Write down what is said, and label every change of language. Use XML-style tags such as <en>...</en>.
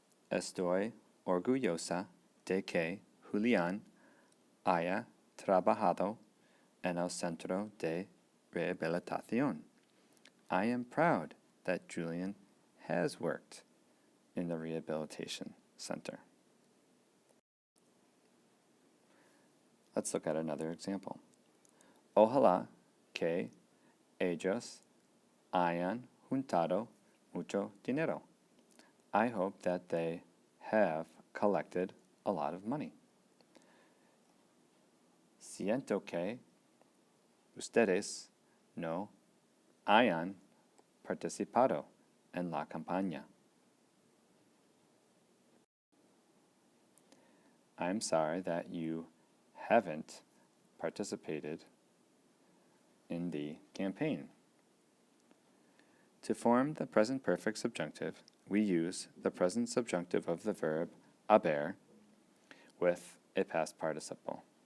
<es>Estoy orgullosa de que Julián haya trabajado en el centro de rehabilitación.</es> <en>I am proud that Julian has worked in the rehabilitation center. Let's look at another example.</en> <es>Ojalá que ellos hayan juntado mucho dinero.</es> <en>I hope that they have collected a lot of money.</en> <es>Siento que ustedes no hayan participado en la campaña.</es> <en>I'm sorry that you haven't participated in the campaign. To form the present perfect subjunctive, we use the present subjunctive of the verb haber with a past participle.</en>